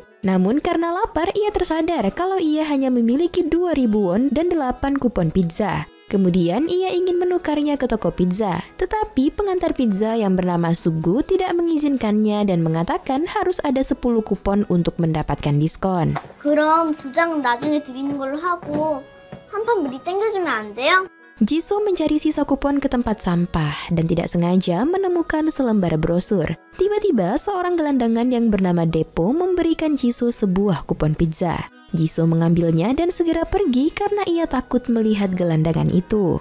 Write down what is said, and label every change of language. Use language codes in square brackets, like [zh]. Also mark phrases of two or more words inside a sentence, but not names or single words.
[id] Namun karena lapar, ia tersadar kalau ia hanya memiliki 2.000 won dan 8 kupon pizza. Kemudian ia ingin menukarnya ke toko pizza, tetapi pengantar pizza yang bernama Sugu tidak mengizinkannya dan mengatakan harus ada 10 kupon untuk mendapatkan diskon. [ko] 그럼 2장은 나중에 드리는 걸로 하고 한 판 미리 땡겨주면 안 돼요? [id] Jisoo mencari sisa kupon ke tempat sampah dan tidak sengaja menemukan selembar brosur. Tiba-tiba seorang gelandangan yang bernama Depo memberikan Jisoo sebuah kupon pizza. Jisoo mengambilnya dan segera pergi karena ia takut melihat gelandangan itu.